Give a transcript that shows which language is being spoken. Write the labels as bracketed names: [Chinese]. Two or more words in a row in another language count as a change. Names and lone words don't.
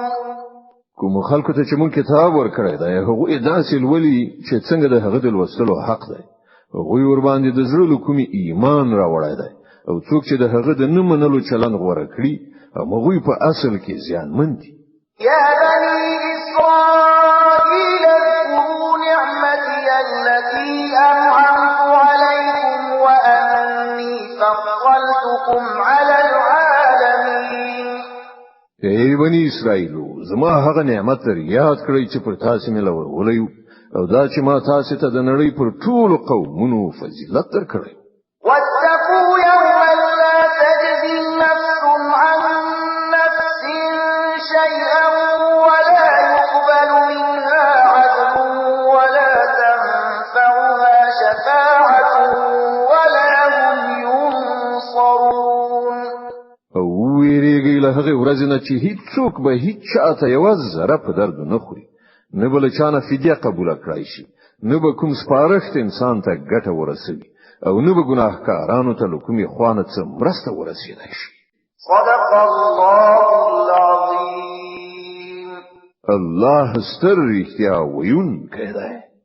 [Pashto] کوم خلکو ته چې مونږ کتاب ورکړی دی هغه داسې ولولي چې څنګه د هغه د لوستلو حق دی هغه ور باندې د زړه کومي ایمان راوړی دی او څوک چې د هغه د نه منلو چلند غوړه کړی هغه په اصل کې زیانمن دي [Arabic] يا بني إسرائيل اذكروا نعمتي التي أنعمت عليكم وأني فضلتكم على العالمين [Pashto] ای بنی اسرائیلو زما هغه نعمت یاد کړئ چې پر تاسو مې لور ولیو او دا چې ما تاسو ته د نړۍ پر ټولو قومونو فضیلت درکړی [Arabic] واتقوا يوما لا تجزي نفس عن نفس شيئا ولا يقبل منها عدل ولا تنفعها شفاعة ولا هم ينصرون [Pashto] او ویریږي له هغه ورځې نه چې هیڅوک به هیڅ چاته یو ذره په درد نه خوري نه بل چانه فدیه قبول کړای شي نه به کوم سپارښت انسان ته ګټه ورسوي او نه به ګناهکارانو ته کومې خوانه څه مرسته ورسېدای شي [Arabic] صدق الله العظيم [Pashto] الله ستر رښتیا ویونکی دی